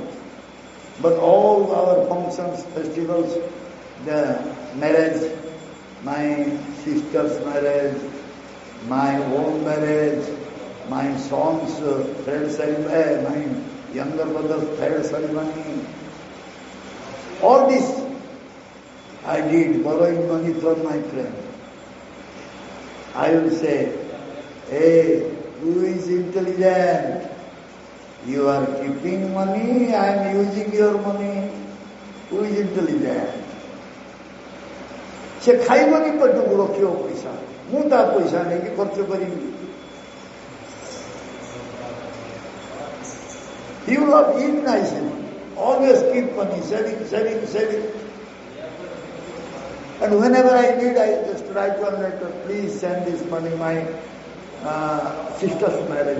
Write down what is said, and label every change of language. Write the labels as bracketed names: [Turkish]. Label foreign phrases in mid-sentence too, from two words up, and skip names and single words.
[English] But all our functions, festivals, the marriage, my sister's marriage, my own marriage, my son's third ceremony, my younger brother's third ceremony, all this I did, borrowing money from my friend. I will say, hey, who is intelligent? You are keeping money, I am using your money. Who is intelligent? [Odia] ସେ ଖାଇବନି ପେଟକୁ ରଖିବ ପଇସା, ମୁଁ ତା ପଇସା ନେଇକି ଖର୍ଚ୍ଚ କରିବି. [English] He will not eat nicely. Always keep money, saving. And whenever I need, I just write one letter, please send this money, my sister's marriage.